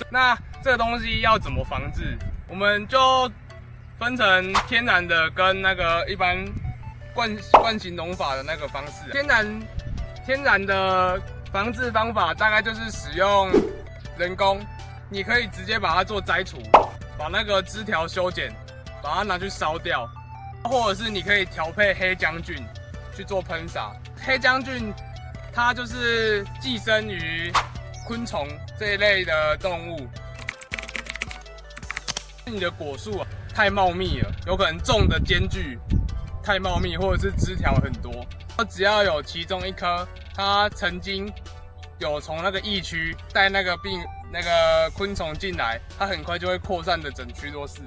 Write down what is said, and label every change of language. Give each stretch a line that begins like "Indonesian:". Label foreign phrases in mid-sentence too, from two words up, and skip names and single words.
Chinese: 那這個東西要怎麼防治？我們就分成天然的跟那個一般慣行農法的那個方式。天然的防治方法大概就是使用人工，你可以直接把它做摘除，把那個枝條修剪，把它拿去燒掉，或者是你可以調配黑將軍去做噴灑。黑將軍它就是寄生於昆蟲這一類的動物。你的果樹太茂密了，有可能種的間距太茂密，或者是枝條很多，只要有其中一顆它曾经有從那個疫區帶那個昆蟲進來，它很快就會擴散的整區都是。